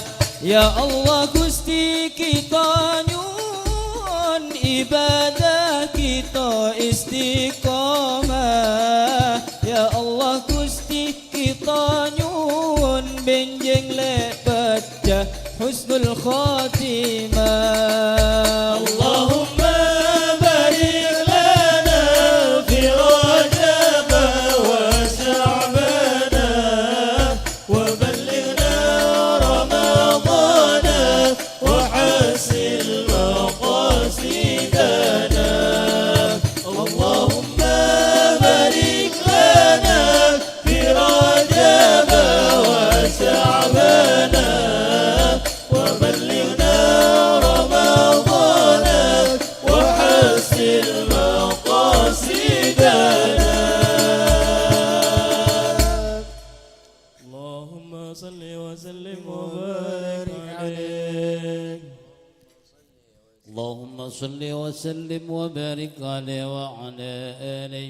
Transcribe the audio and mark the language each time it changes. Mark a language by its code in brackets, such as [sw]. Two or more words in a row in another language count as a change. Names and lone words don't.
[jv] Ya Allah Gusti kita nyuwun ibadah kita istiqomah. Ya Allah Gusti kita nyuwun benjing lek pecah [ar] حسن الخاتمة. اللهم بارك لنا في رجب وشعبان وبلغنا رمضان وحصل مقاصدنا. اللهم بارك لنا في رجب وشعبان وبلغنا رمضان وحصل مقاصدنا. اللهم صل وسلم وبارك عليك. اللهم صل وسلم وبارك عليه وعلى آله.